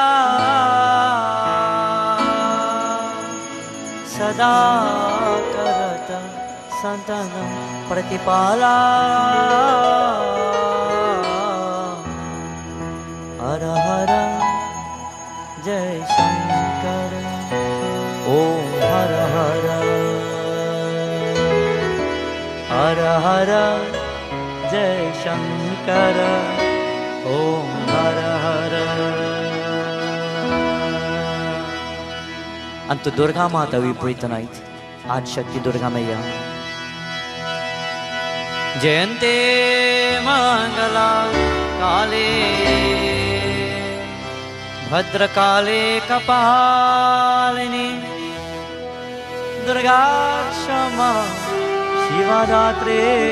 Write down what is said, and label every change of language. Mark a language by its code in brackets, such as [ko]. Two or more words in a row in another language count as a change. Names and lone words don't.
[hi] सदा करत संतन प्रतिपाला हर हर जय शंकर ओम हर हर हर हर जय शंकर ओम हर हर। [en] And to Durga Mata we pray tonight. [sa] आदि शक्ति दुर्गा माया। जयन्ते मङ्गला काले भद्र काले कपालिनी दुर्गा क्षमा शिवा दात्रे